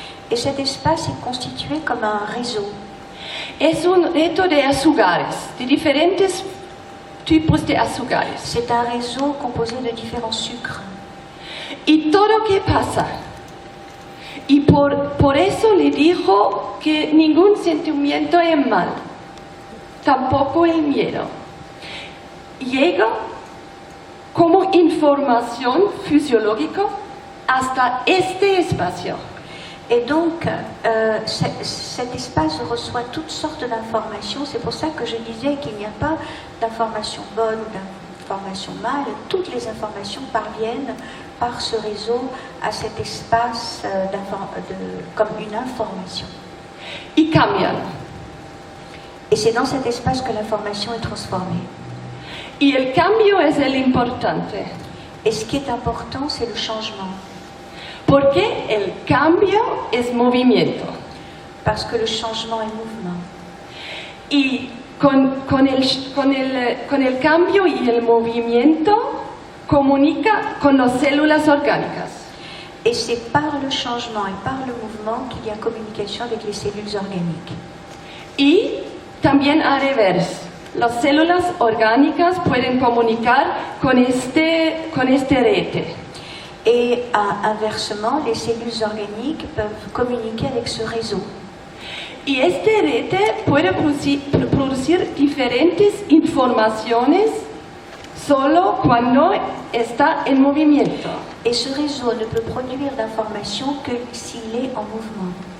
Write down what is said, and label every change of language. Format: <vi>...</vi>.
<fr>Et cet espace est constitué comme un réseau.</fr> <es>Es un reto de azúcares, de diferentes tipos de azúcares.</es> <fr>C'est un réseau composé de différents sucres.</fr> <es>Y todo que pasa. Y por eso le dijo que ningún sentimiento es mal, tampoco el miedo. Llega como información fisiológica hasta este espacio.</es> <fr>Et donc, cet espace reçoit toutes sortes d'informations. C'est pour ça que je disais qu'il n'y a pas d'informations bonnes ou d'informations mal. Toutes les informations parviennent par ce réseau à cet espace comme une information.</fr> <es>Y cambian.</es> <fr>Et c'est dans cet espace que l'information est transformée.</fr> <es>Y el cambio es el importante.</es> <fr>Et ce qui est important, c'est le changement.</fr> <es>Porque el cambio es movimiento.</es> <fr>Parce que le changement est mouvement.</fr> <es>Y con el cambio y el movimiento comunica con las células orgánicas.</es> <fr>Et c'est par le changement et par le mouvement qu'il y a communication avec les cellules organiques.</fr> <es>Y también al revés. Las células orgánicas pueden comunicar con este red.</es> <fr>Et inversement, les cellules organiques peuvent communiquer avec ce réseau.</fr> <es>Y este red puede producir diferentes informaciones solo cuando está en movimiento.</es> <fr>Et ce réseau ne peut produire d'informations que s'il est en mouvement.</fr>